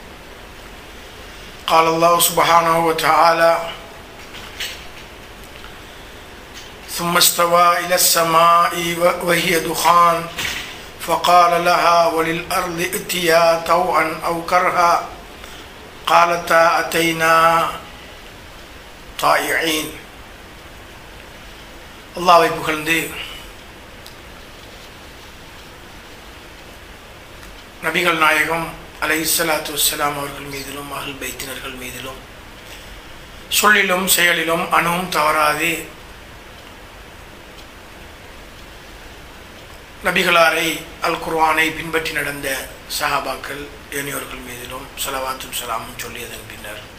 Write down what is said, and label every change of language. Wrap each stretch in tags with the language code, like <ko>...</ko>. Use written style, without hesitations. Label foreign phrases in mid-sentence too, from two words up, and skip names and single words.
<ar>قال الله سبحانه وتعالى: ثم استوى إلى السماء وهي دخان فقال لها وللأرض ائتيا طوعا أو كرها قالتا أتينا طائعين.</ar> <ta>அல்லாஹ்வை புகழ்ந்து நபிகள் நாயகம்</ta> <ar>عليه الصلاة والسلام</ar> <ta>அவர்கள் மீதிலும் அஹ்ல் பைத்தினர்கள் மீதிலும் சொல்லிலும் செயலிலும் அணுவும் தவறாது நபிகளாரை அல் குர்ஆனை பின்பற்றி நடந்த சஹாபாக்கள் ஏனையோர்கள் மீதிலும் ஸலவாத்தும் ஸலாமும் சொல்லியதன் பின்னர்</ta>